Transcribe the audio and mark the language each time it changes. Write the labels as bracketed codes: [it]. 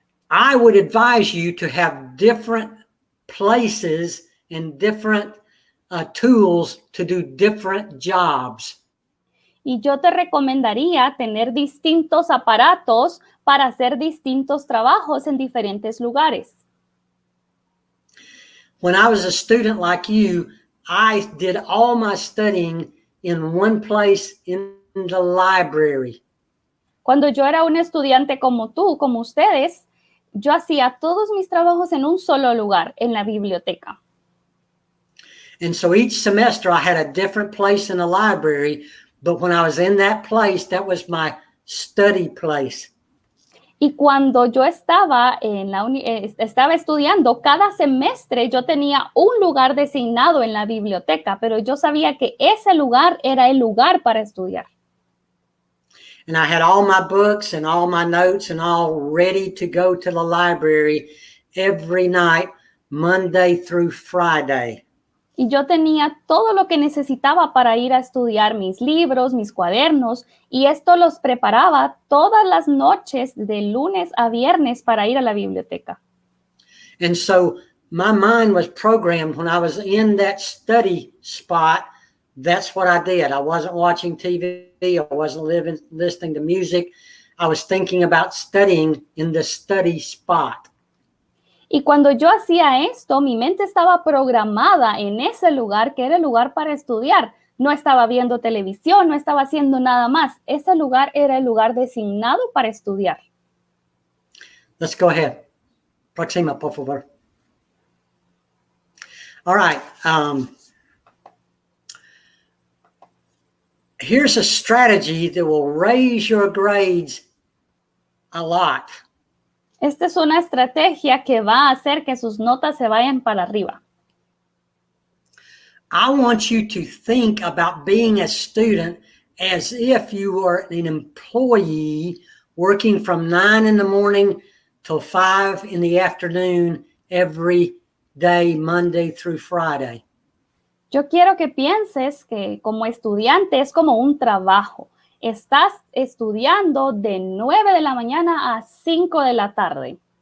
[en] I would advise you to have different places and different tools to do different jobs. [es] Y yo te recomendaría tener distintos aparatos para hacer distintos trabajos en diferentes lugares. [en] When I was a student like you, I did all my studying in one place in the library. [es] Cuando yo era un estudiante como tú, como ustedes, yo hacía todos mis trabajos en un solo lugar, en la biblioteca. [en] And so each semester I had a different place in the library, but when I was in that place, that was my study place. [es] Y cuando yo estaba estaba estudiando, cada semestre yo tenía un lugar designado en la biblioteca, pero yo sabía que ese lugar era el lugar para estudiar. [en] And I had all my books and all my notes and all ready to go to the library every night, Monday through Friday. [es] Y yo tenía todo lo que necesitaba para ir a estudiar, mis libros, mis cuadernos, y esto los preparaba todas las noches de lunes a viernes para ir a la biblioteca. [en] And so my mind was programmed when I was in that study spot. That's what I did. I wasn't watching TV. I wasn't listening to music. I was thinking about studying in the study spot. [es] Y cuando yo hacía esto, mi mente estaba programada en ese lugar, que era el lugar para estudiar. No estaba viendo televisión, no estaba haciendo nada más. Ese lugar era el lugar designado para estudiar. [en] Let's go ahead. [es] Próxima, por favor. [en] All right. Here's a strategy that will raise your grades a lot. [es] Esta es una estrategia que va a hacer que sus notas se vayan para arriba. [en] I want you to think about being a student as if you were an employee working from 9 in the morning till 5 in the afternoon every day, Monday through Friday. [es] Yo quiero que pienses que como estudiante es como un trabajo. Estás estudiando de 9 de la mañana a 5 de la tarde.